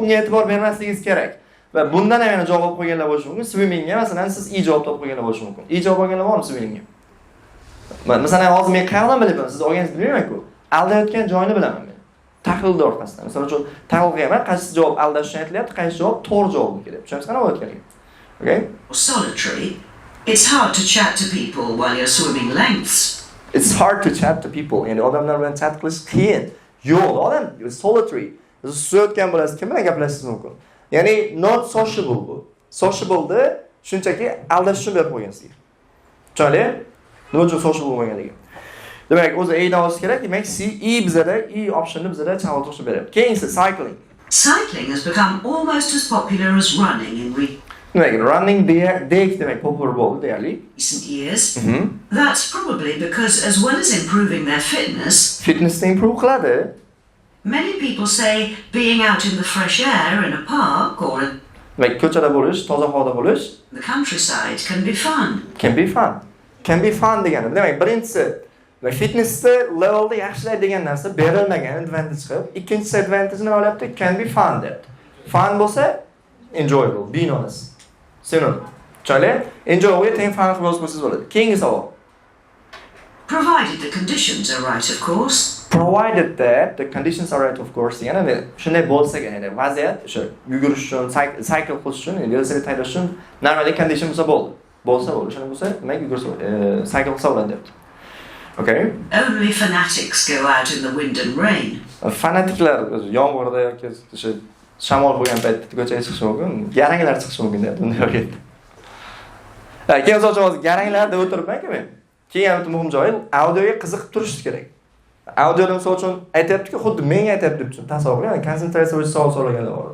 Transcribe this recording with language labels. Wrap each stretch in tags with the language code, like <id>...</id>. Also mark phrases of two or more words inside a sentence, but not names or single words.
<uz>Unga e'tibor bermasligingiz kerak. Va bundan ham yana javob qo'yganlar bo'lishi mumkin. Swimmingga masalan siz i javob topib qo'yganlar bo'lishi mumkin. I javob olganlar bormi swimmingga? Masalan, hozir men qayerdan bilaman? Siz olganingizni bilmayman-ku. Aldayotgan joyini bilaman men. Tahlilda orqasidan. Masalan uchun tahlil qilganman, qaysi javob aldash uchun aytilyapti, qaysi javob to'g'ri javob kelyapti. Tushunasiz qana bo'layotganligini?</uz> <en>Okay? solitary. It's hard to chat to people while you're swimming lengths. It's hard to chat to people.</en> <uz>Ya'ni odamlar bilan chat qilish qiyin. Yo'q, odam solitary. Siz suzayotgan bo'lasiz, kim bilan gaplashishingiz mumkin. Ya'ni</uz> <en>not sociable</en> <uz>bu. Sociable'da shunchaki aldash uchun berib qo'ygan sizga. Tushunali? Nima uchun sociable bo'lmaganligi. Demak, o'zi A dan olish kerak. Demak, bizada E optionni bizada chavol to'shib beryapti. Keyingisi cycling.</uz> <en>Cycling has become almost as popular as running in</en> <uz>Demak, running demak popular bo'ldi deyarli.</uz> <en>recent years. That's probably because as well as improving their Fitnessni improve</en> <uz>qiladi.</uz> <en>many people say being out in the fresh air in a park or in</en> <uz>Demak, ko'chada bo'lish, toza havoda bo'lish</uz> <en>the countryside can be fun. can be fun. Can be fun degani.</en> <uz>Demak, birinchisi fitnessda levelda yaxshilaydi degan narsa berilmagan advantage qilib, ikkinchisi advantage nima bo'lyapti?</uz> <en>Can be fun deb. Fun bo'lsa enjoyable, being honest.</en> <uz>Synonym. Chale, enjoy teng fun qilib yozsangiz bo'ladi. Keyingi savol.</uz> <en>Provided the conditions are right, of course. Provided that the conditions are right, of course.</en> <uz>Ya'ni shunday bo'lsa, ya'ni vaziyat o'sha yugurish uchun, cycle qilish uchun, velosiped haydash uchun</uz> <en>normal condition</en> <uz>bo'lsa bo'ldi. Bo'lsa bo'ldi. Shunday bo'lsa, demak yugursa, cycle qilsa bo'ladi debdi.</uz> <en>Okay? Only fanatics go out in the wind and rain.</en> <uz>Fanatiklar yomg'irda yoki o'sha shamol bo'lgan paytda ko'chaga chiqishi mumkin. Garanglar chiqishi mumkin deb bunday o'ylaydi. Keyin hozir garanglarda o'tiribman-ku men. Keyin o'ta muhim joyi audioga qiziqib turish kerak. Audioda misol uchun aytayapti-ku, xuddi menga aytayapti deb tasavvur qiling, konsentratsiya bo'yicha savol so'raganlar bor.</uz>